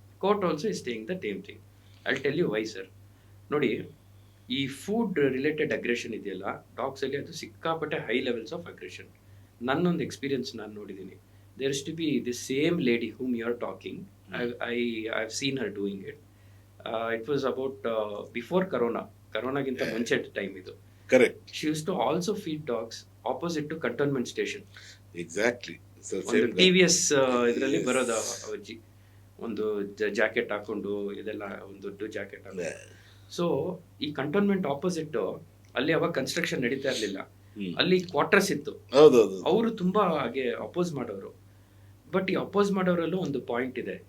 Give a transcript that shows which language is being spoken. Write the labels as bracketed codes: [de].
[en] Court also is saying the same thing. I will tell you why sir. ನೋಡಿ, ಈ food related aggression ಇದೆಯಲ್ಲ dogs ಅಲ್ಲಿ, [kn] ಅದು ಸಿಕ್ಕಾಪಟ್ಟೆ [en] High levels of aggression. [kn] ನನ್ನೊಂದು ಎಕ್ಸ್ಪೀರಿಯನ್ಸ್ ನಾನು ನೋಡಿದ್ದೀನಿ. [en] There is to be the same lady whom you are talking. I have seen her doing it. It was about before [kn] ಕರೋನಾಗಿಂತ ಮುಂಚೆ ಟೈಮ್ ಇದು. [en] Correct. She used to also feed dogs opposite to cantonment station. Exactly. [kn] ಒಂದು TVS ಇದರಲ್ಲಿ ಬರೋದು ಅಜ್ಜಿ, ಒಂದು jacket ಹಾಕೊಂಡು, ಇದೆಲ್ಲ ಒಂದು ದೊಡ್ಡ ಜಾಕೆಟ್ ಹಾಕೊಂಡು. ಸೊ ಈ ಕಂಟೋನ್ಮೆಂಟ್ ಆಪೋಸಿಟ್ ಅಲ್ಲಿ ಅವಾಗ ಕನ್ಸ್ಟ್ರಕ್ಷನ್ ನಡೀತಾ ಇರಲಿಲ್ಲ, ಅಲ್ಲಿ ಕ್ವಾರ್ಟರ್ಸ್ ಇತ್ತು. ಅವರು ತುಂಬಾ ಹಾಗೆ ಅಪೋಸ್ ಮಾಡೋರು. ಬಟ್ ಈ ಅಪೋಸ್ ಮಾಡೋರಲ್ಲೂ ಒಂದು ಪಾಯಿಂಟ್ ಇದೆ.